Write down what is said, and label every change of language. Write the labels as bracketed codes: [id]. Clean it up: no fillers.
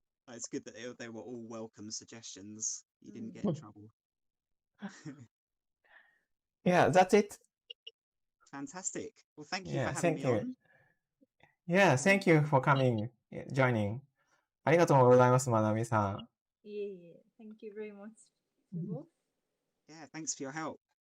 [en] It's good that they were all welcome suggestions. You didn't get in trouble. Yeah, that's it. Fantastic. Well, thank you for having me on. Yeah, thank you for coming, joining. [ja] ありがとうございます、まなみさん。いえいえ、 [en] Thank you very much to both. Yeah, thanks for your help.